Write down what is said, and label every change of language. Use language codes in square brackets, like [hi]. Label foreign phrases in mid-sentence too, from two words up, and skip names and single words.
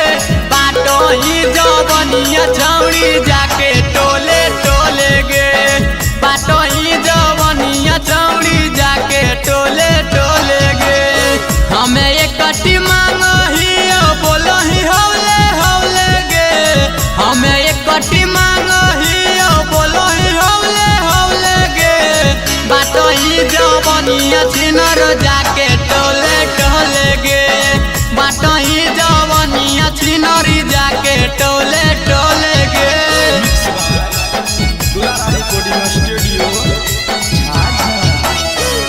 [anp] बाटो ही जवनिया छौड़ी जाके टोले टोले गे, बाटो ही जवनिया छौड़ी जाके टोले टोले गे। हमें एक कटी मांगही बोलही हौले हौले गे, हमें एक कटी मांगही बोलही हौले हौले गे। बाटो ही जवनिया छिनर जाके टोले टोले गे, बाटो ही जवनिया छिनरी जाके टोले टोले गे। [en] recording studio